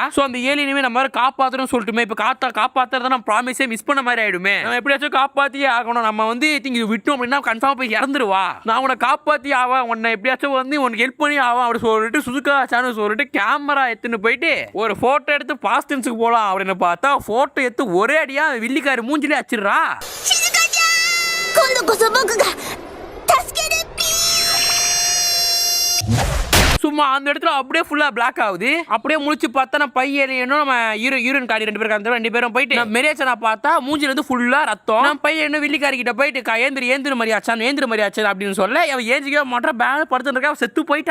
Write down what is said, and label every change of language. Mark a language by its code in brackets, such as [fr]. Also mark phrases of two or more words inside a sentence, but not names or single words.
[ta] சோ அந்த ஏலியனுமே நம்ம காப்பாத்தணும் சொல்லிட்டுமே இப்ப காப்பாத்துறத நம்ம ப்ராமிஸே மிஸ் பண்ண மாதிரி ஆயிடுமே, நம்ம எப்படியாச்சும் காப்பாத்தியே ஆகணும், நம்ம வந்து விட்டோம் அப்படின்னா கன்ஃபார்ம் போய் இறந்துருவா, நான் உன்னை காப்பாத்தி ஆவா, உன்னை எப்படியாச்சும் வந்து உனக்கு ஹெல்ப் பண்ணி ஆவா அப்படி சொல்லிட்டு சுசுகா சானு சொல்லிட்டு கேமரா எடுத்துன்னு போயிட்டு ஒரு போட்டோ எடுத்து பாஸ்டன்ஸுக்கு போலாம் அப்படின்னு பார்த்தா போட்டோ எடுத்து ஒரே அடியா வில்லிக்காரி மூஞ்சிலே அச்சிடுறா. [ja] 今度こそ僕が助けるピー。 [ta] சும்மா அந்த இடத்துல அப்படியே ஃபுல்லா பிளாக் ஆகுது. அப்படியே முழிச்சு பார்த்தா நம்ம பையனும் நம்ம ஹீரோயின் காரி ரெண்டு பேரும் போயிட்டு மெரியாச்சனா பார்த்தா மூஞ்சில இருந்து ஃபுல்லா ரத்தம். நம்ம பையன் வில்லிக்காரி கிட்ட போயிட்டு ஏந்திர மரியாச்சான் அப்படின்னு சொல்ல அவன் ஏஞ்சிக்க மாட்டா, பேங்க் படுத்துட்டு இருக்கா, செத்து போயிட்டா.